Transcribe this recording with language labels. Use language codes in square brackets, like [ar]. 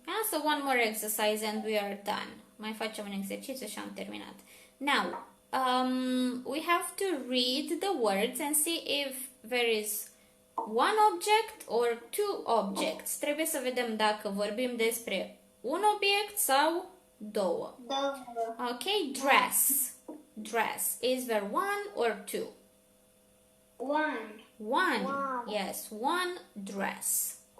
[en] So one more exercise and we are done. [ro] Mai facem un exercițiu și am terminat. [en] Now, we have to read the words and see if there is one object or two objects. [ro] Trebuie să vedem dacă vorbim despre un obiect sau două. [en] Okay, dress. Dress. Is there one or two? One. One. Yes, one dress.